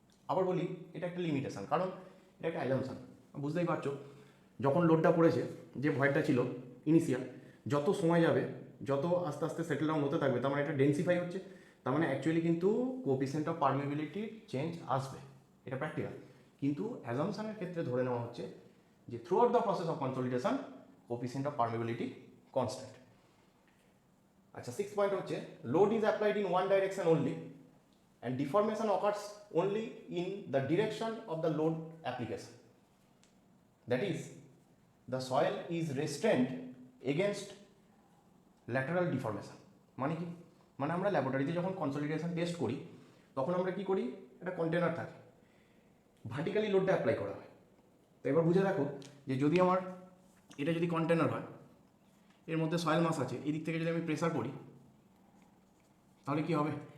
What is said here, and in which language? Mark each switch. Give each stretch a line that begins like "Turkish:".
Bangla: আবার বলি, এটা একটা লিমিটেশন, কারণ এটা একটা অ্যাজাম্পশন। বুঝতেই পারছো, যখন লোডটা পড়েছে, যে ভয়েডটা ছিল ইনিশিয়াল, যত সময় যাবে, যত আস্তে আস্তে সেটেল ডাউন হতে থাকবে, তার মানে এটা ডেন্সিফাই হচ্ছে, তার মানে অ্যাকচুয়ালি কিন্তু কোফিসিয়েন্ট অফ পারমিবিলিটির চেঞ্জ আসবে, এটা প্র্যাকটিক্যাল। কিন্তু অ্যাজাম্পশনের ক্ষেত্রে ধরে নেওয়া হচ্ছে যে through out the process of consolidation coefficient of permeability constant. আচ্ছা, 6 পয়েন্ট হচ্ছে,
English: Load is applied in one direction only and deformation occurs only in the direction of the load application. That is, the soil is restrained against lateral deformation.
Bangla: মানে কি? মানে আমরা ল্যাবরেটরিতে যখন consolidation test করি তখন আমরা কি করি, একটা কন্টেনার থাকে, ভার্টিক্যালি লোডটা অ্যাপ্লাই করা হয়। তো এবার বুঝে দেখো যে যদি আমার এটা যদি কন্টেনার হয়, এর মধ্যে সয়েল মাস আছে, এই দিক থেকে যদি আমি প্রেসার করি তাহলে কি হবে?